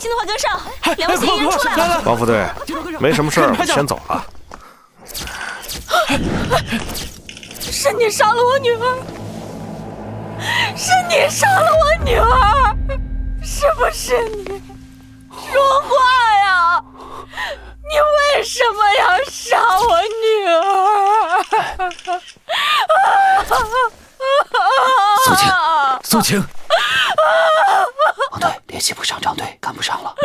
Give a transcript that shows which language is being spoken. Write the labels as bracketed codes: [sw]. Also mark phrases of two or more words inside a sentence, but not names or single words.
[zh] 金華跟上，2位嫌疑人出來了。王副隊，沒什麼事兒，我先走了。是你殺了我女兒！是你殺了我女兒！是不是你？ 說話呀！你為什麼要殺我女兒？蘇晴，王隊聯繫不上張隊，趕不上了。